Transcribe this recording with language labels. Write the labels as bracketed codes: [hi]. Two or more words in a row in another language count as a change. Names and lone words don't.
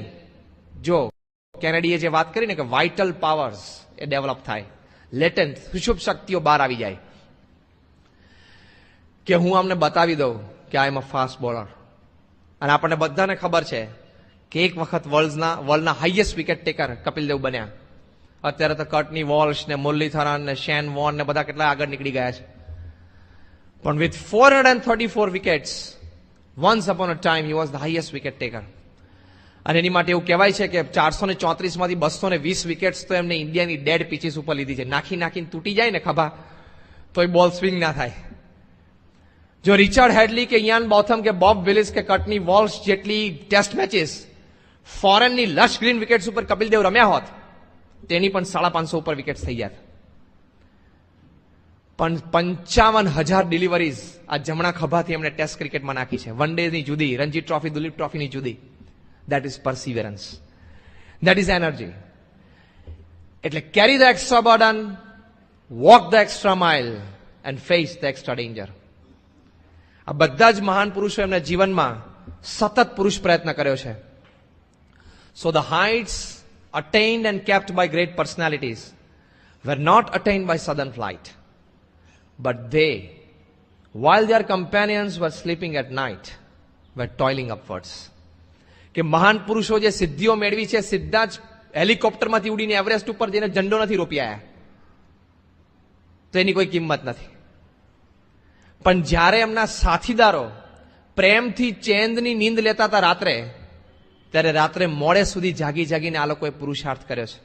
[gu] જો કેનેડીએ જે વાત કરી ને કે [en] vital powers [gu] એ ડેવલપ થાય, લેટેન્ટ સુષુપ્ત શક્તિઓ બહાર આવી જાય, કે હું અમને બતાવી દઉં કે [en] I am a fast bowler. [gu] અને આપણને બધાને ખબર છે કે એક વખત વર્લ્ડના [en] highest wicket taker [gu] કપિલ દેવ બન્યા. અત્યારે તો કર્ટની વોલ્શ ને મુરલીધરન ને શેન વોર્ન ને બધા કેટલા આગળ નીકળી ગયા છે. પણ [en] with 434 wickets, once upon a time he was the highest wicket taker. [gu] અને એની માટે એવું કહેવાય છે કે 434 માંથી 220 વિકેટ્સ તો એમને ઇન્ડિયાની [en] dead pitches [gu] ઉપર લીધી છે. નાખીને તૂટી જાય ને ખભા તો એ બોલ સ્વિંગ ના થાય. જો રિચર્ડ હેડલી કે ઇયાન બોથમ કે બોબ વિલિસ કે કર્ટની વોલ્શ જેટલી [en] test matches [gu] ફોરેનની [en] lush green wickets [gu] ઉપર કપિલ દેવ રમ્યા હોત, તેની પણ 550 ઉપર વિકેટ્સ થઈ ગયા. પણ 55,000 ડિલિવરીઝ આ જમણા ખભાથી એમણે [en] Test cricketમાં [gu] નાખી છે. [en] one dayની [gu] જુદી, રણજી ટ્રોફી, દુલીપ ટ્રોફીની જુદી. [en] That is perseverance. That is energy. [gu] એટલે [en] carry the extra burden, walk the extra mile and face the extra danger. [gu] આ બધા જ મહાન પુરુષો એમના જીવનમાં સતત પુરુષ પ્રયત્ન કર્યો છે. [en] So the heights attained and kept by great personalities were not attained by sudden flight, but they, while their companions were sleeping at night, were toiling upwards. [gu] કે મહાન પુરુષો જે સિદ્ધિઓ મેળવી છે, સીધા જ હેલિકોપ્ટરમાંથી ઉડીને એવરેસ્ટ ઉપર જઈને ઝંડો નથી રોપી આવ્યા, તો એની કોઈ કિંમત નથી. પણ જ્યારે એમના સાથીદારો પ્રેમથી ચેન્દની નીંદ લેતા હતા રાત્રે, ત્યારે રાત્રે મોડે સુધી જાગીને આ લોકોએ પુરુષાર્થ કર્યો છે.